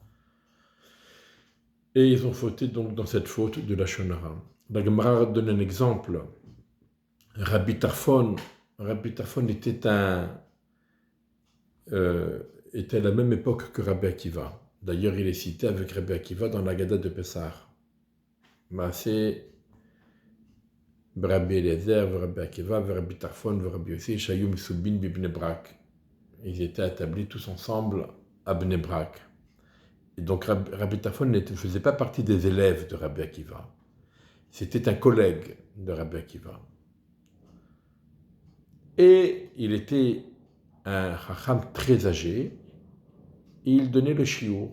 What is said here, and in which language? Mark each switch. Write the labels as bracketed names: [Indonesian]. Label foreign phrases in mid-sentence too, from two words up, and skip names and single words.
[French] Et ils ont fauté donc dans cette faute de [Hebrew] לשון הרע. [French] La Gemara donne un exemple. Rabbi Tarfon était à la même époque que Rabbi Akiva. D'ailleurs, il est cité avec Rabbi Akiva dans la Gada de Pessah. [Hebrew] מעשה רבי אליעזר, רבי עקיבא, רבי טרפון, רבי יוסי, שהיו מסובין, בבני ברק. [French] Ils étaient établis tous ensemble à Bnei Brak. Et donc Rabbi Tarfon ne faisait pas partie des élèves de Rabbi Akiva. C'était un collègue de Rabbi Akiva. Et il était un chacham très âgé, et il donnait le shiur.